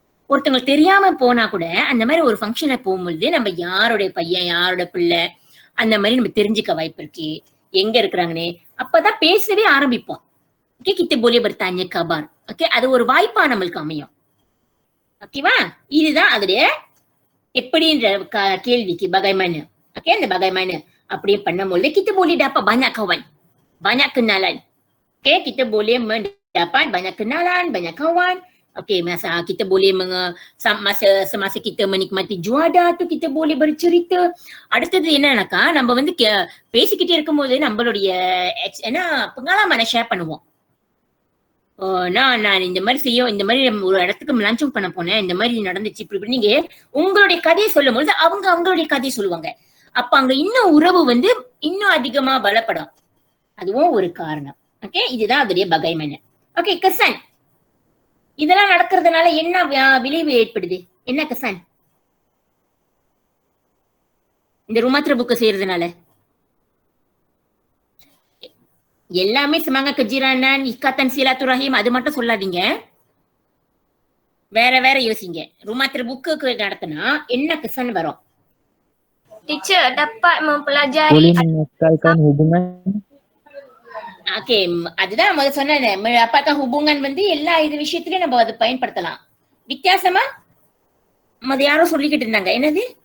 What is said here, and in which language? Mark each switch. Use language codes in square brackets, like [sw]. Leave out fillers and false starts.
[ta] ஒருத்தவங்க தெரியாம போனா கூட அந்த மாதிரி ஒரு ஃபங்க்ஷன்ல போகும்போது நம்ம யாரோட பையன், யாரோட பிள்ளை, அந்த மாதிரி நம்ம தெரிஞ்சுக்க வாய்ப்பு இருக்கு. எங்க இருக்கிறாங்கன்னு அப்பதான் பேசவே ஆரம்பிப்போம். Okay, [ms] kita boleh bertanya kabar. [ta] Okay, அது ஒரு வாய்ப்பா நம்மளுக்கு அமையும். ஓகேவா? இதுதான் அதோடைய எப்படின்ற கேள்விக்கு bagaimana. ஓகே, அந்த [ms] bagaimana [ta] அப்படியே பண்ணும்போது [ms] kita boleh dapat banyak kawan, banyak kenalan. Okay, kita boleh mendapat banyak kenalan, banyak kawan. Okay, masa kita boleh semasa kita menikmati juada tu kita boleh bercerita. [ta] அடுத்தது என்னன்னாக்கா நம்ம வந்து பேசிக்கிட்டே இருக்கும்போது நம்மளுடைய பங்களாமான ஷேர் பண்ணுவோம். நான் இந்த மாதிரி இந்த மாதிரி ஒரு இடத்துக்கு லஞ்சம் பண்ண போனேன், இந்த மாதிரி நடந்துச்சு, இப்படி நீங்க உங்களுடைய கதையை சொல்லும் போது அவங்களுடைய கதையை சொல்லுவாங்க. அப்ப அங்க இன்னும் உறவு வந்து இன்னும் அதிகமா பலப்படும். அதுவும் ஒரு காரணம். ஓகே, இதுதான் அதோடைய bagaimana. Okay, kesan. இதெல்லாம் நடக்கிறதுனால என்ன விளைவு ஏற்படுது? என்ன kesan? இந்த [ms] rumah terbuka [ta] செய்யறதுனால எல்லாமே [ms] semangat kejiranan, ikatan silaturahim [ta] அது மட்டும் சொல்லாதீங்க. வேற யோசிங்க. rumah terbuka நடத்தினா என்ன kesan வரும்? [ms] Teacher dapat mempelajari. Boleh mengekalkan hubungan. [ta] Okay, அதுதான் முதல்ல சொன்னேன். [ms] mendapatkan hubungan [ta] வந்து எல்லா இது விஷயத்திலயும் நம்ம அதை பயன்படுத்தலாம். வித்தியாசமா அது யாரோ சொல்லிக்கிட்டு இருந்தாங்க, என்னது?